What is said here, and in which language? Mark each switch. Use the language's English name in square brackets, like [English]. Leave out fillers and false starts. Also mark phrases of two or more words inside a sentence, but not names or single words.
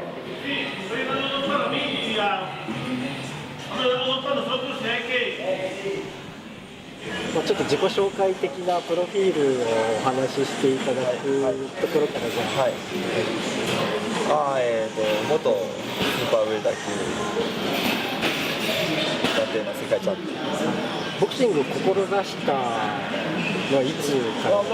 [Spanish] Sí, estoy dando dos para mí y vamos a dar dos para nosotros y hay que... [Japanese] ちょっと自己紹介的なプロフィールをお話ししていただくところからじゃあ。はい。元スーパーウェイダー級暫定の世界チャンピオン。ボクシングを志したのはいつから？